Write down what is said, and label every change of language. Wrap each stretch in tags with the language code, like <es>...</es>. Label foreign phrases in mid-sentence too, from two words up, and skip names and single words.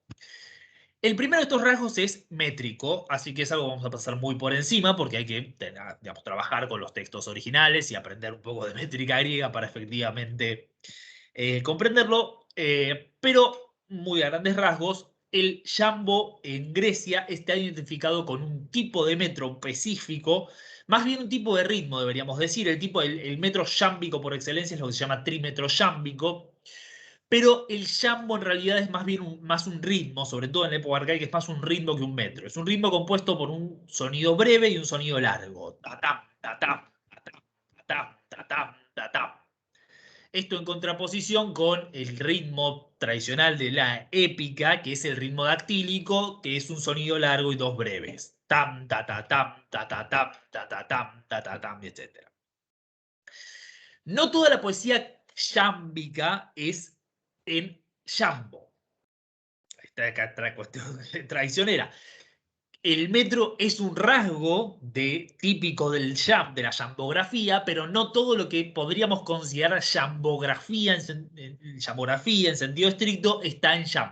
<es>El primero de estos rasgos es métrico, así que es algo que vamos a pasar muy por encima porque hay que digamos, trabajar con los textos originales y aprender un poco de métrica griega para efectivamente comprenderlo, pero muy a grandes rasgos, el jambo en Grecia está identificado con un tipo de metro específico, más bien un tipo de ritmo, deberíamos decir. El metro yámbico por excelencia es lo que se llama trímetro yámbico, pero el jambo en realidad es más bien más un ritmo, sobre todo en la época arcaica, es más un ritmo que un metro. Es un ritmo compuesto por un sonido breve y un sonido largo. Ta-tam, ta-tam, ta-tam, ta-tam, ta-tam, ta-tam. Esto en contraposición con el ritmo tradicional de la épica, que es el ritmo dactílico, que es un sonido largo y dos breves. Tam, ta, ta, tam, ta, ta, tam, ta, ta, tam, ta, ta, tam, etc. No toda la poesía yámbica es en jambo. Esta cuestión traicionera. El metro es un rasgo típico del de la jambografía, pero no todo lo que podríamos considerar jambografía en sentido estricto está en jambo.</es>